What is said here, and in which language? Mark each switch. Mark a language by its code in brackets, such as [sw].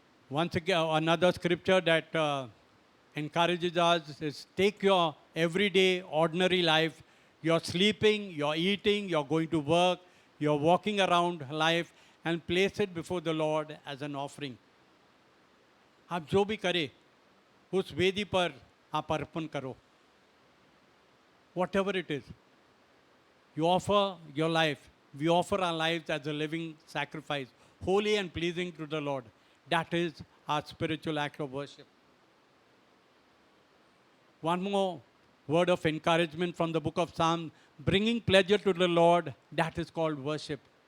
[en] Once again, another scripture that encourages us is take your everyday, ordinary life. You're sleeping, you're eating, you're going to work, you're walking around life, and place it before the Lord as an offering. [hi] आप जो भी करें, उस वेदी पर आप अर्पण करो. [en] Whatever it is, you offer your life. We offer our lives as a living sacrifice, holy and pleasing to the Lord. That is our spiritual act of worship. One more word of encouragement from the book of Psalms, bringing pleasure to the Lord, that is called worship.